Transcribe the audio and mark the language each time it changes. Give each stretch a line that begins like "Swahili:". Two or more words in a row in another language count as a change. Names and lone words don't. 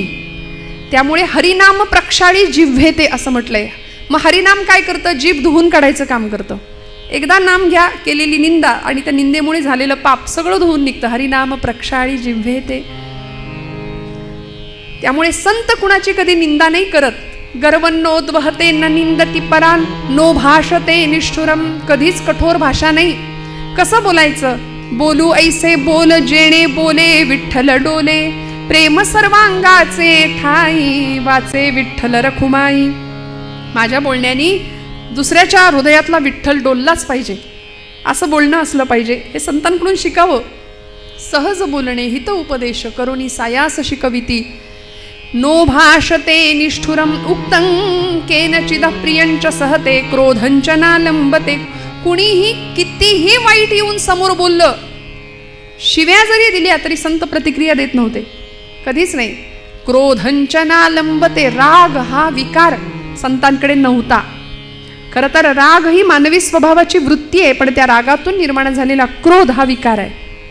Marathi: त्यामुळे हरिनाम प्रक्षाळी जिव्हेते असं म्हटलंय. मग हरिनाम काय करतं? जीभ धुवून काढायचं काम करतं. एकदा नाम घ्या, केलेली निंदा आणि त्या निंदेमुळे झालेलं पाप सगळं धुवून निघतं. हरिनाम प्रक्षाळी जिव्हेते. त्यामुळे संत कुणाची कधी निंदा नाही करत.
Sanskrit: गर्वन्नोद्वहते न निंदति परान् नो भाषते निष्ठुरम.
Marathi: कधीच कठोर भाषा नाही. कसं बोलायचं? बोलू ऐसे बोल जेणे बोले विठ्ठल डोले प्रेम सर्वांगाचे ठाई वाचे विठ्ठल रखुमाई. माझ्या बोलण्यानी दुसऱ्याच्या हृदयातला विठ्ठल डोललाच पाहिजे असं बोलणं असलं पाहिजे. हे संतांकडून शिकावं. सहज बोलणे हित उपदेश करोनी सायास शिकविती.
Sanskrit: नो भाषते निष्ठुरम उक्तं केनचिद प्रियंच सहते क्रोधंच नालंबते.
Marathi: कुणीही कितीही वाईट येऊन समोर बोललं, शिव्या जरी दिल्या तरी संत प्रतिक्रिया देत नव्हते. कधीच नाही.
Sanskrit: क्रोधंच नालंबते.
Marathi: राग हा विकार संतांकडे नव्हता. खरं तर राग ही मानवी स्वभावाची वृत्ती आहे, पण त्या रागातून निर्माण झालेला क्रोध हा विकार आहे.